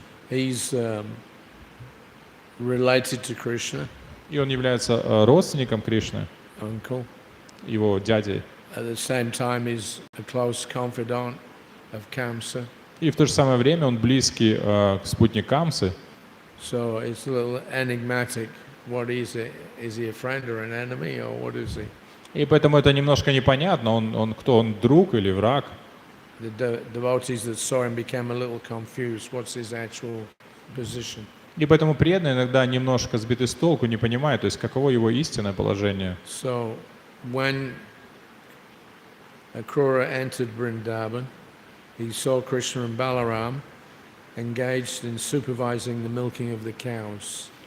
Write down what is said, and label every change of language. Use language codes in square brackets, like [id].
[en] He's related to Krishna, [ru] И он является родственником Кришны, [en] uncle. [ru] его дядей. [en] At the same time, he's a close confidant of Kamsa. [ru] И в то же самое время он близкий к спутник Камсы. [en] So it's a little enigmatic. What is it? Is he a friend or an enemy, or what is he? [ru] И поэтому это немножко непонятно, он кто, он друг или враг. [en] The devotees that saw him became a little confused. What's his actual position? [ru] И поэтому преданные иногда немножко сбиты с толку, не понимают, то есть каково его истинное положение. [en] So when Akrura entered Vrindavan, he saw Krishna and Balaram engaged in supervising the milking of the cows.